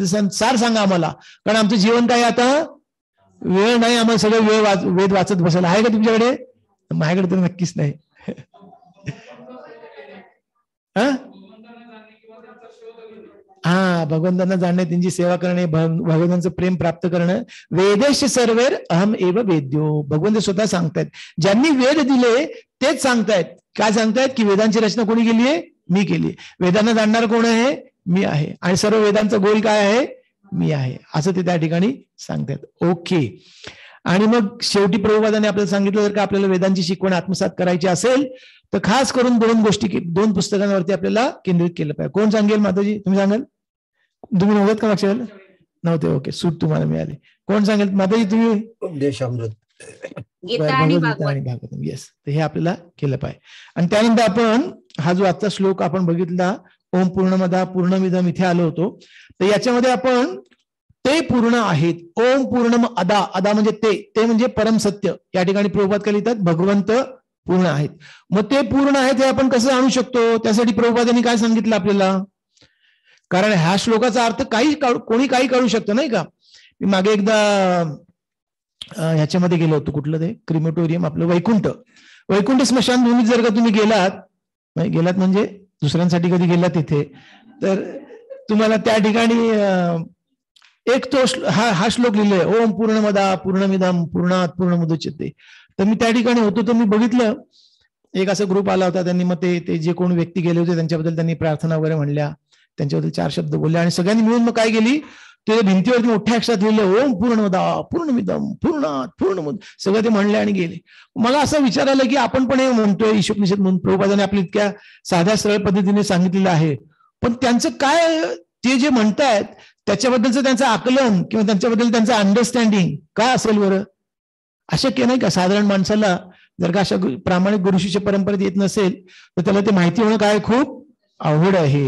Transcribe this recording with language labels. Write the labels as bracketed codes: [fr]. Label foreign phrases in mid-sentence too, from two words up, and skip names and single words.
[mr] सार सांगा आम्हाला, कारण आमचं जीवन काय आता वेळ नाही, आम्हाला सगळं वेद वाचत बसायला. आहे का तुमच्याकडे? माझ्याकडे तर नक्कीच नाही. हा, भगवंतांना जाणणे, त्यांची सेवा करणे, भगवंतांचं प्रेम प्राप्त करणं. [sa] वेदेश सर्वेर अहम एव वेद्यो. [mr] भगवंत स्वतः सांगतायत, ज्यांनी वेद दिले तेच सांगतायत. काय सांगतायत? की वेदांची रचना कोणी केली आहे? मी केली. वेदांना जाणणार कोण आहे? मी आहे. आणि सर्व वेदांचा गोल काय आहे? मी आहे, असं ते त्या ठिकाणी सांगतायत. ओके. आणि मग शेवटी प्रभुपादांनी आपल्याला सांगितलं, जर का आपल्याला वेदांची शिकवण आत्मसात करायची असेल तर खास करून दोन पुस्तकांवरती आपल्याला केंद्रित केलं पाहिजे. कोण सांगेल? माताजी तुम्ही सांगाल? तुम्ही नव्हत का मागच्या वेळेला? नव्हते, ओके. सूट तुम्हाला मिळाली. कोण सांगेल? माताजी तुम्ही? उपदेशामृत, गीता आणि भागवत. येस, तर हे आपल्याला केलं पाहिजे. आणि त्यानंतर आपण हा जो आजचा श्लोक आपण बघितला, [sa] ओम पूर्णमदा पूर्णमिदम, [mr] इथे आलो होतो. तर याच्यामध्ये आपण ते पूर्ण आहेत. [sa] ओम पूर्णम अदा, अदा [mr] म्हणजे ते म्हणजे परम सत्य. या ठिकाणी प्रभुपाद काय लिहितात? भगवंत पूर्ण आहेत. मग ते पूर्ण आहेत हे आपण कसं आणू शकतो? त्यासाठी प्रभुपादांनी काय सांगितलं आपल्याला? कारण ह्या श्लोकाचा अर्थ कोणी काही काढू शकतो नाही का. मी मागे एकदा ह्याच्यामध्ये गेलो होतो, कुठलं ते क्रिमेटोरियम, आपलं वैकुंठ स्मशानभूमीत जर का तुम्ही गेलात म्हणजे दुसऱ्यांसाठी कधी गेलात तिथे, तर तुम्हाला त्या ठिकाणी एक तो हा श्लोक लिहिलाय, [sa] ओम पूर्णमदा पूर्णमिदम पूर्णात पूर्णमुदच्यते. [mr] तर मी त्या ठिकाणी होतो, तर मी बघितलं एक असा ग्रुप आला होता. त्यांनी मग ते जे कोण व्यक्ती गेले होते त्यांच्याबद्दल त्यांनी प्रार्थना वगैरे म्हणल्या, त्यांच्याबद्दल 4 शब्द बोलले, आणि सगळ्यांनी मिळून मग काय केली, ते भिंतीवरती मोठ्या अक्षरात लिहिलं [sa] ओम पूर्णमदा पूर्णमिदम पूर्णात पूर्णमुद, [mr] सगळं ते म्हणले आणि गेले. मला असं विचार आलं की आपण पण हे म्हणतोय ईशोपनिषद म्हणून, प्रभुपादांनी आपल्या इतक्या साध्या सरळ पद्धतीने सांगितलेलं आहे, पण त्यांचं काय, ते जे म्हणतायत त्याच्याबद्दलचं त्यांचं आकलन किंवा त्यांच्याबद्दल त्यांचं अंडरस्टँडिंग काय असेल बरं? अशक्य नाही का साधारण माणसाला, जर का अशा प्रामाणिक गुरुशिष्य परंपरेत येत नसेल तर त्याला ते माहिती होणं काय खूप अवघड आहे.